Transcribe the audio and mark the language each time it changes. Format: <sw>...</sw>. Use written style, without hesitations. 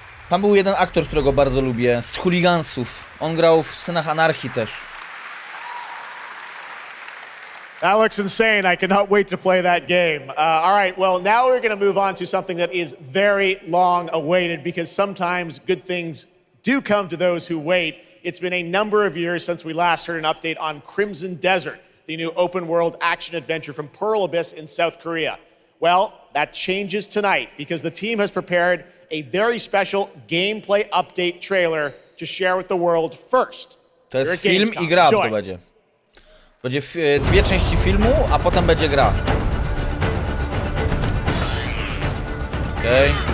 <pl>Tam był jeden aktor, którego bardzo lubię, z Chuligansów. On grał w Synach Anarchii też.</pl> <en>That looks insane. I cannot wait to play that game. All right, well, now we're going to move on to something that is very long awaited because sometimes good things do come to those who wait. It's been a number of years since we last heard an update on Crimson Desert, the new open world action adventure from Pearl Abyss in South Korea. Well, that changes tonight because the team has prepared a very special gameplay update trailer to share with the world first.</en> <pl>To jest film i gra to będzie. Będzie dwie części filmu, a potem będzie gra. Okej.</pl>